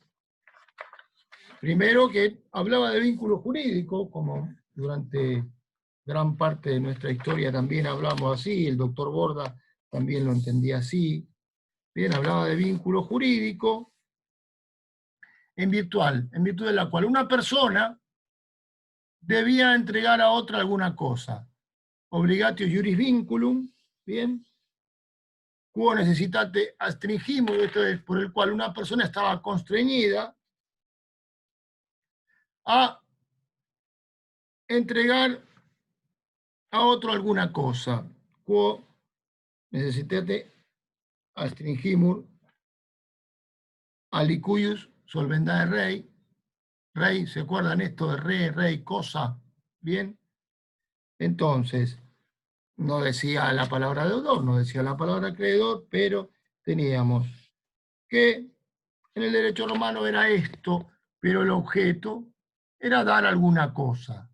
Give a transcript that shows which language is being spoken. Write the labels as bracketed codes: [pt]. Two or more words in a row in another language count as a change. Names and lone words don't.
[es] Primero que hablaba de vínculo jurídico, como durante gran parte de nuestra historia también hablamos así, el doctor Borda también lo entendía así. Bien, hablaba de vínculo jurídico en virtud de la cual una persona debía entregar a otra alguna cosa. [la] Obligatio iuris vinculum, bien, quo necessitate astringimur, [es] esto es por el cual una persona estaba constreñida a entregar a otro alguna cosa. [la] Quo necessitate astringimur alicuius solvendae rei. [es] Rey, ¿se acuerdan esto de rey, cosa? Bien. Entonces, no decía la palabra deudor, no decía la palabra acreedor, pero teníamos que en el derecho romano era esto, pero el objeto era dar alguna cosa.